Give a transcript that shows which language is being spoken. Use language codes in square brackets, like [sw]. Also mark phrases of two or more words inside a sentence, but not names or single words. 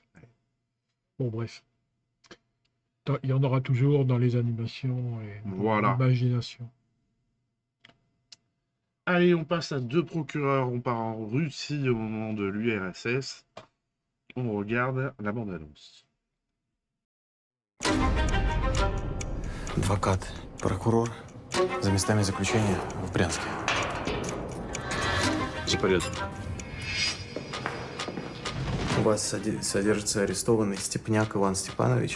[fr] Bon, bref. Il y en aura toujours dans les animations et dans l'imagination. Allez, on passe à 2 procureurs. On part en Russie au moment de l'URSS. On regarde la bande-annonce. [ru] Адвокат, прокурор за местами заключения в Брянске. За порядок. У вас содержится арестованный Степняк Иван Степанович.